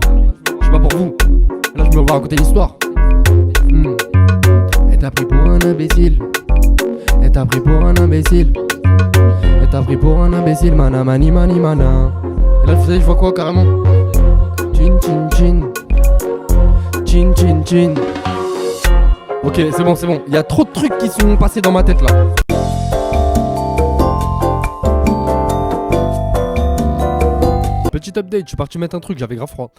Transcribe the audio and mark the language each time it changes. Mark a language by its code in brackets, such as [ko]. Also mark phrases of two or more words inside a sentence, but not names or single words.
[fr] Je sais pas pour vous. Là, je me vois raconter une histoire. Elle t'a pris pour un imbécile. Elle t'a pris pour un imbécile. Elle t'a pris pour un imbécile. Mana mani mani mana. Et là, vous savez, je vois quoi carrément? Chin chin chin. Chin chin chin. Ok, c'est bon. Il y a trop de trucs qui sont passés dans ma tête là. Petit update, je suis parti mettre un truc, j'avais grave froid.